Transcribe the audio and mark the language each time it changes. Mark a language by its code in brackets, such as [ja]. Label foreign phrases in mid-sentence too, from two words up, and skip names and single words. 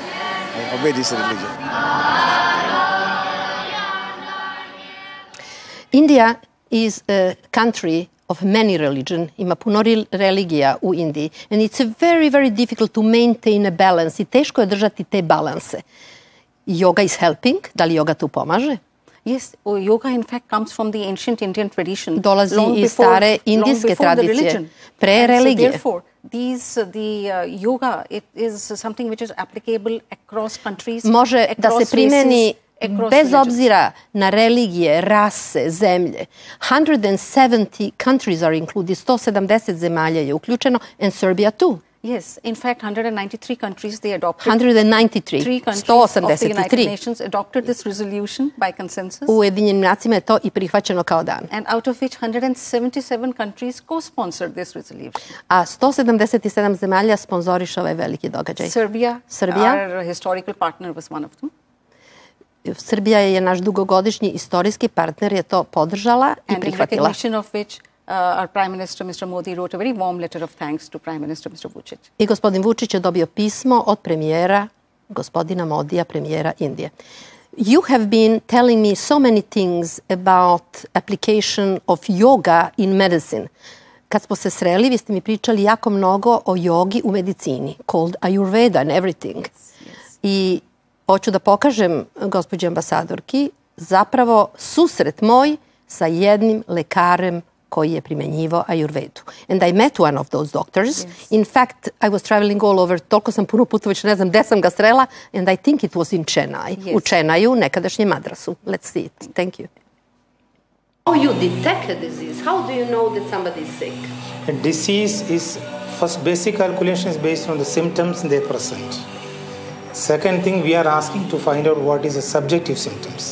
[en] I obey this religion. India is a country of many religions. [sr] Ima puno religija u Indiji. [en] And it's very, very difficult to maintain a balance. [sr] I teško je držati te balanse. [en] Yoga is helping. [sr] Da li yoga tu pomaže? [en] Yes, yoga in fact comes from the ancient Indian tradition. [sr] Dolazi iz stare indijske tradicije. Pre religije. [en] Therefore, the yoga, it is something which is applicable across countries, [sr] može da se primeni bez obzira na religije, rase, zemlje. [en] 170 countries are included, [sr] 170 zemalja je uključeno, [en] and Serbia too. Yes, in fact, 193 countries, they adopted. 193, 3 countries of the United 183. Nations adopted this resolution by consensus. [sr] U Ujedinjenim nacijama je to i prihvaćeno kao dan. [en] And out of which 177 countries co-sponsored this resolution. [sr] A 177 zemalja sponzoriše ovaj veliki događaj. [en] Serbia, our historical partner, was one of them. [sr] Srbija je naš dugogodišnji istorijski partner, je to podržala i prihvatila. [en] And in recognition of which our Prime Minister, Mr. Modi, wrote a very warm letter of thanks to Prime Minister, Mr. Vučić. [sr] I gospodin Vučić je dobio pismo od premijera, gospodina Modija, premijera Indije. [en] You have been telling me so many things about application of yoga in medicine. [sr] Kad smo se sreli, vi ste mi pričali jako mnogo o jogi u medicini, [en] called Ayurveda and everything. [sr] I hoću da pokažem, gospođi ambasadorki, zapravo susret moj sa jednim lekarem koji je primjenjivao Ayurvedu. [en] And I met one of those doctors. In fact, I was traveling all over, [sr] toliko sam puno puta već ne znam gde sam ga srela, [en] and I think it was in Chennai, [sr] u Chennaju, nekadašnjem Madrasu. [en] Let's see it. Thank you. How you detect a disease? How do you know that somebody is sick? A disease is, first basic calculation is based on the symptoms they present. Second thing, we are asking to find out what is the subjective symptoms.